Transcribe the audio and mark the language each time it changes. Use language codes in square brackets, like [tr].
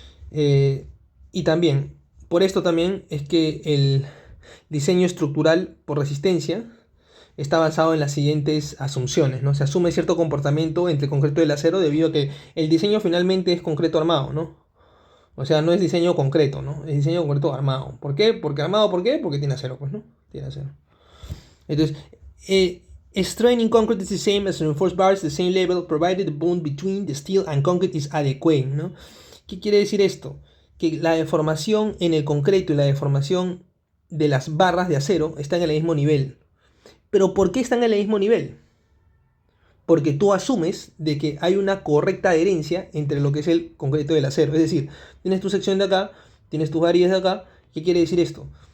[es] Y también, por esto también es que el diseño estructural por resistencia está basado en las siguientes asunciones, ¿no? Se asume cierto comportamiento entre el concreto y el acero debido a que el diseño finalmente es concreto armado, ¿no? O sea, no es diseño concreto, ¿no? Es diseño concreto armado. ¿Por qué? Porque armado, ¿por qué? Porque tiene acero, pues, ¿no? Tiene acero. [en] Entonces, strain in concrete is the same as reinforced bars, the same level, provided the bond between the steel and concrete is adequate, ¿no? [es] ¿Qué quiere decir esto? Que la deformación en el concreto y la deformación de las barras de acero están en el mismo nivel. ¿Pero por qué están en el mismo nivel? Porque tú asumes de que hay una correcta adherencia entre lo que es el concreto y el acero. Es decir, tienes tu sección de acá, tienes tus varillas de acá. ¿Qué quiere decir esto?